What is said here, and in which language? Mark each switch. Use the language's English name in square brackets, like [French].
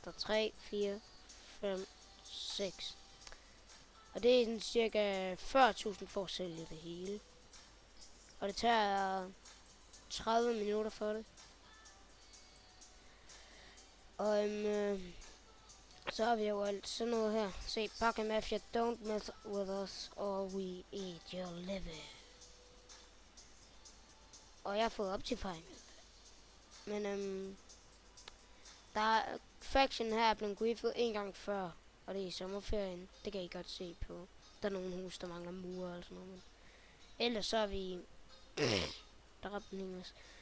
[Danish] Der er 3, 4, 5, 6. Og det er sådan cirka 40.000 for at sælge det hele. Og det tager 30 minutter for det. Og så har vi jo alt sådan noget her. Se, [English] Bakke Mafia, don't mess with us, or we eat your liver. [Danish] Og jeg har fået Optifine. Men der er faction her er blevet griefet en gang før. Og det er i sommerferien. Det kan I godt se på. Der er nogle hus, der mangler mure og sådan noget. Men ellers så er vi der er den engelsk.